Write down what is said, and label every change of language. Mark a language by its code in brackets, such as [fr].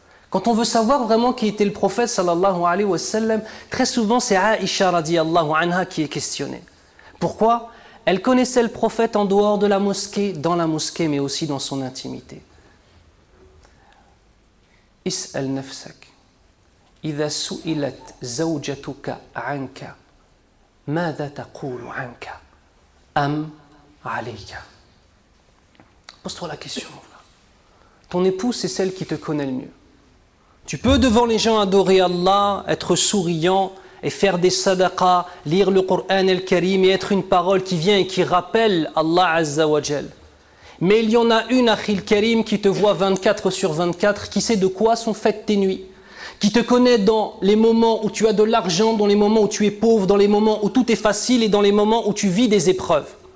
[fr] Quand on veut savoir vraiment qui était le prophète sallallahu alayhi wa sallam, très souvent c'est Aïcha radiyallahu anha qui est questionnée. Pourquoi? Elle connaissait le prophète en dehors de la mosquée, dans la mosquée, mais aussi dans son intimité. [ar] Is'al nafsak. إذا سئلت زوجتك عنك ماذا تقول عنك أم عليك. [fr] Pose-toi la question. Ton épouse, c'est celle qui te connaît le mieux. Tu peux devant les gens adorer Allah, être souriant et faire des sadaqas, lire le Coran el-Karim et être une parole qui vient et qui rappelle Allah Azza wa Jal. Mais il y en a une, Akhil Karim, qui te voit 24/24, qui sait de quoi sont faites tes nuits, qui te connaît dans les moments où tu as de l'argent, dans les moments où tu es pauvre, dans les moments où tout est facile et dans les moments où tu vis des épreuves.